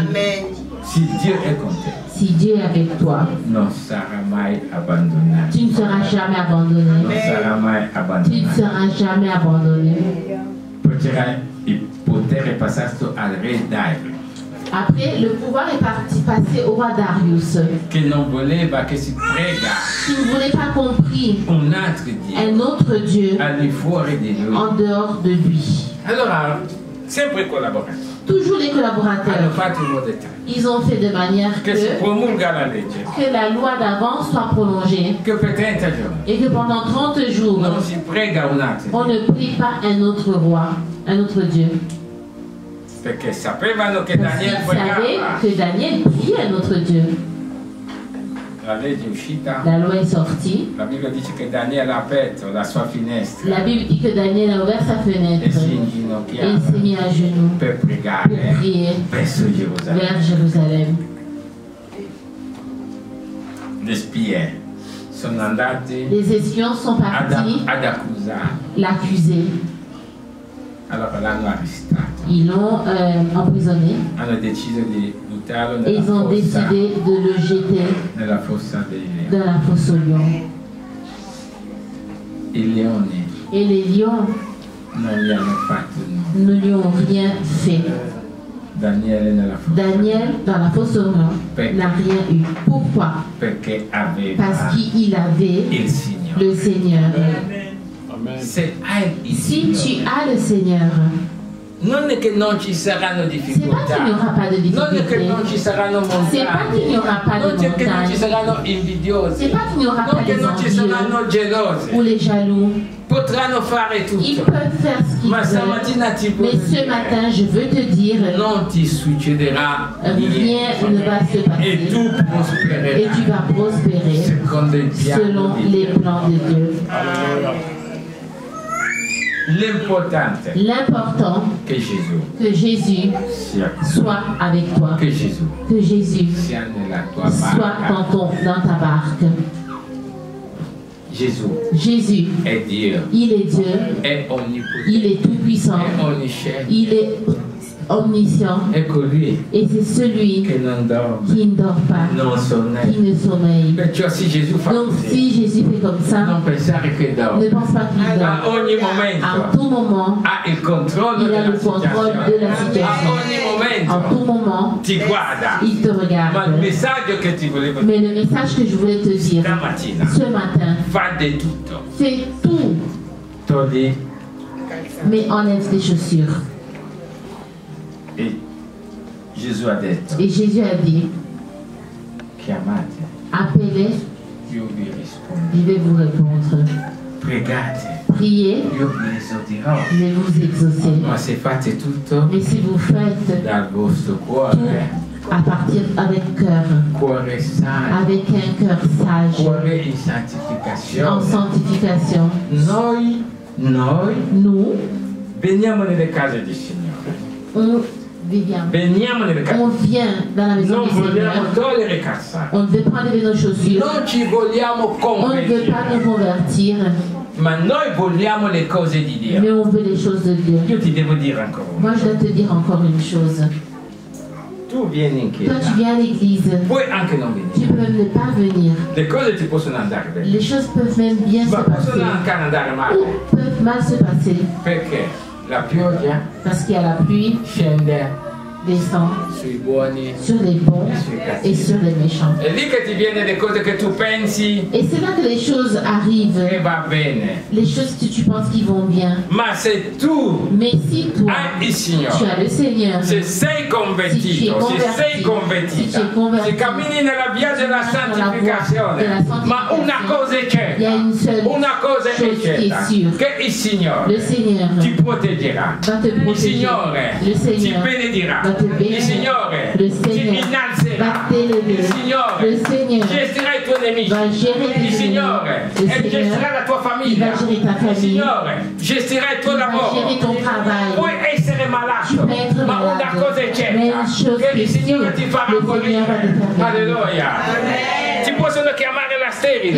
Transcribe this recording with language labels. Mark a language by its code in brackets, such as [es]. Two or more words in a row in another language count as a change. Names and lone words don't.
[it] Amen. se Dio è con te, [fr] si Dieu est avec toi, [it] non sarà mai abbandonato, [fr] tu ne seras jamais abandonné. [it] non sarà mai [fr] Tu ne [it] abbandonato. [fr] seras jamais abandonné. [it] Potrà il potere passato al re Dario, [fr] Après, le pouvoir est passé au roi Darius, [it] che non voleva che si prega [fr] qui ne voulait pas compris [it] un altro Dio [fr] un autre Dieu [it] al di fuori di lui. [fr] en dehors de lui. [it] Allora, sempre collaborato, [fr] Toujours les [it] hanno [fr] collaborateurs, [it] fatto in modo tale [fr] ils ont fait de manière [it] che si promulga la legge, [fr] que la loi d'avant soit prolongée [it] che per 30 giorni [fr] et que pendant 30 jours, [it] non si prega un altro [fr] on [it] Dio. [fr] ne prie pas un autre roi, un autre Dieu. [it] Perché sapevano che [fr] Parce [it] Daniele [fr] qu'ils savaient [it] pregava. [fr] que Daniel priait à notre Dieu. [it] La legge è uscita. [fr] La loi est sortie. [it] La Bibbia dice che Daniele ha aperto la sua finestra [fr] La Bible dit que Daniel a ouvert sa [it] e [fr] fenêtre [it] si [fr] et il [it] inginocchiava [fr] s'est mis à genoux [it] per [fr] pour [it] pregare [fr] prier [it] verso Gerusalemme. [fr] vers Jérusalem. [it] Le spie sono andati [fr] Les espions sont partis [it] ad accusare. [fr] l'accuser. [it] Allora l'hanno arrestato. [fr] Ils l'ont emprisonné [it] Hanno deciso di buttarlo [fr] et ils ont décidé de le jeter [it] nella fossa dei leoni. [fr] dans la fosse aux lions. [it] I leoni [fr] Et les lions [it] non gli hanno fatto nulla. [fr] ne lui ont rien fait. [it] Daniele nella fossa. [fr] Daniel, dans la fosse aux lions, n'a rien eu. Pourquoi? [it] Perché aveva [fr] Parce qu'il avait [it] il Signore. [fr] le Seigneur. [it] Se hai il [fr] Si tu [it] Signore, [fr] as le Seigneur, [it] non è che non ci saranno [fr] c'est pas qu'il n'y [it] difficoltà, [fr] aura pas de [it] non è che [fr] difficultés. [it] non ci saranno [fr] C'est pas qu'il n'y [it] montagne, [fr] aura pas de [it] non è che non ci [fr] montagne. [it] saranno invidiosi, [fr] C'est pas qu'il n'y aura pas [it] non che [fr] les [it] non ci [fr] envieux [it] saranno [fr] ou [it] gelosi. [fr] les jaloux. [it] Potranno fare [fr] Ils [it] tutto, [fr] peuvent faire ce qu'ils [it] ma [fr] veulent. [it] stamattina ti [fr] Mais [it] posso [fr] ce [it] dire, [fr] matin, je veux te dire, [it] non ti succederà [fr] rien [it] niente [fr] ne va se [it] e [fr] passer. [it] tu [fr] Et [it] prospererai [fr] tu vas prospérer [it] secondo il piano [fr] selon [it] di [fr] les [it] Dio. [fr] plans de Dieu. [it] L'importante [fr] L'important, [it] che Gesù [fr] que Jésus [it] sia [fr] soit avec toi. [it] che Gesù [fr] Que Jésus [it] sia nella tua [fr] soit [it] barca. [fr] dans ta barque. [it] Gesù [fr] Jésus, [it] è Dio, [fr] il est Dieu, [it] è [fr] il [it] onnipotente, [fr] est tout-puissant, [it] è onnisciente. [fr] il est omniscient [it] È colui [fr] et c'est celui [it] che non dorme, [fr] qui ne dort pas, [it] non [fr] qui [it] sonnella. [fr] ne sommeille. [it] Perciò se Gesù fa [fr] Donc [it] così, [fr] si Jésus fait comme ça, [it] non pensare che [fr] ne [it] dorme. [fr] pense pas qu'il [it] A [fr] dort. [it] ogni [fr] À [it] momento [fr] tout moment, [it] ha il controllo [fr] il a [it] della [fr] le contrôle de la [it] situazione. A [fr] situation. [it] ogni [fr] En [it] momento [fr] tout moment, [it] ti guarda. [fr] il te [it] Ma il [fr] regarde. [it] messaggio che ti volevo dire [fr] Mais le message que je voulais te dire [it] stamattina, [fr] ce matin, [it] fa di tutto. [fr] fais tout, [it] Togli [fr] mais enlève tes chaussures. [it] e Gesù ha detto, [fr] Et Jésus a dit, [it] chiamate, [fr] appelez, [it] io vi rispondo. [fr] je vais vous répondre. [it] Pregate, [fr] Priez, [it] io vi esorterò. [fr] mais vous exaucez. [it] Ma se fate tutto [fr] Mais si vous faites [it] dal vostro [fr] tout [it] cuore, [fr] à partir avec cœur, [it] cuore sano, [fr] avec un cœur sage, [it] cuore in [fr] en [it] santificazione. [fr] sanctification, [it] Noi [fr] nous, [it] veniamo nelle case del Signore. Veniamo nelle case. [fr] On vient dans la maison [it] Non [fr] du Seigneur. [it] vogliamo togliere casa. [fr] On ne veut pas enlever nos chaussures. [it] Non ci vogliamo [fr] On ne veut pas nous [it] convertire. [fr] convertir, [it] Ma noi vogliamo le cose di Dio. [fr] mais on veut les choses de Dieu. [it] Io ti devo dire ancora una [fr] Moi, je dois te dire encore une chose. [it] Tu vieni in [fr] Toi, tu [it] chiesa. [fr] viens à l'église. [it] Puoi anche non [fr] Tu [it] venire. [fr] peux ne pas venir. [it] Le cose ti possono andare bene. [fr] Les choses peuvent même bien se [it] Ma possono [fr] passer [it] anche andare male. [fr] ou peuvent mal se passer [it] Perché la pioggia [fr] parce qu'il y a la pluie, [it] scende [fr] descend [it] sui buoni [fr] sur les bons et sur les méchants. [it] È lì che ti viene le cose che tu pensi [fr] Et c'est là que les choses [it] che [fr] arrivent, [it] va bene. [fr] les choses que tu penses qui vont bien. [it] Ma se tu [fr] Mais si toi, [it] hai il [fr] tu [it] Signore, [fr] as le Seigneur, [it] se sei convertito, se sei convertita, se cammini nella via della santificazione, ma una cosa c'è, [fr] il y a une seule [it] una cosa [fr] chose [it] è [fr] qui est [it] certa, [fr] sûre. [it] che il Signore [fr] Le Seigneur [it] ti proteggerà, [fr] va te [it] il [fr] protéger. [it] Signore [fr] Le [it] ti [fr] Seigneur [it] benedirà, [fr] va te [it] il [fr] bénir. [it] Signore [fr] Le [it] ti [fr] Seigneur [it] innalzerà, [fr] va t'élever. [it] il Signore [fr] Le Seigneur [it] gestirà i tuoi nemici, [fr] va gérer tes [it] il Signore [fr] ennemis. Le Seigneur [it] gestirà la tua il famiglia, [fr] va gérer ta [it] il [fr] famille. [it] Signore gestirà il tuo [fr] Il va [it] lavoro. [fr] gérer ton travail. [it] Puoi essere [fr] Tu [it] malato, [fr] peux être [it] ma una [fr] malade, [it] cosa è [fr] mais [it] certa, [fr] une chose [it] che [fr] qui [it] il [fr] est [it] Signore [fr] sûre, [it] ti farà [fr] le Seigneur va te [it] guarire. [fr] faire guérir. [it] Alleluia. Ti possono chiamare la sterile.